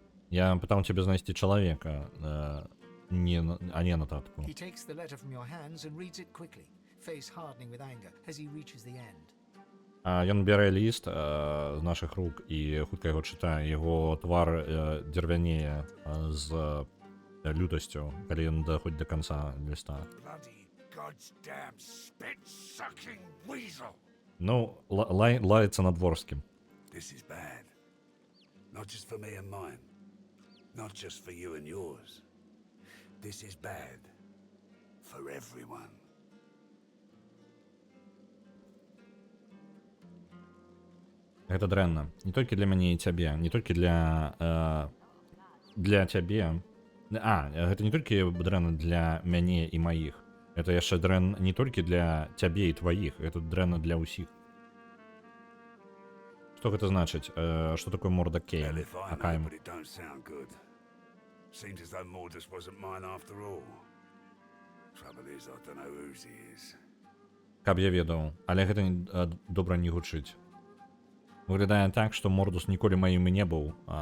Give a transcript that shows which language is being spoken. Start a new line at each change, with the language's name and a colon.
Belarusian: Я пытаў цябе знайсці чалавека, а не нататку.
English: He takes the letter from your hands and reads it quickly, face hardening with anger as he reaches the end.
Belarusian: Ён бярэ ліст з нашых рук і хутка яго чытае. Яго твар дзервянее з лютасцю, калі ён даходзіць да канца ліста.
English: Bloody goddamn spit-sucking weasel!
Belarusian: Ну, лаецца на дворскім.
English: This is bad. Not just for me and mine. Not just for you and yours. This is bad. For everyone.
Belarusian: Гэта дрэнна. Не толькі для мяне і цябе, не толькі для цябе. Гэта не толькі дрэнна для мяне і маіх. Это яшчэ дрэнна не толькі для цябе і тваіх, это дрэнна для ўсіх. Што гэта значыць? Што такое морда Кейн?
English: Hell if I know, but it don't sound good. Seems as though Mordus wasn't mine after all. Trouble is, I don't know whose he is.
Belarusian: Каб я ведаў, але гэта добра не гучыць. Выглядае так, што Мордус ніколі маім і не быў.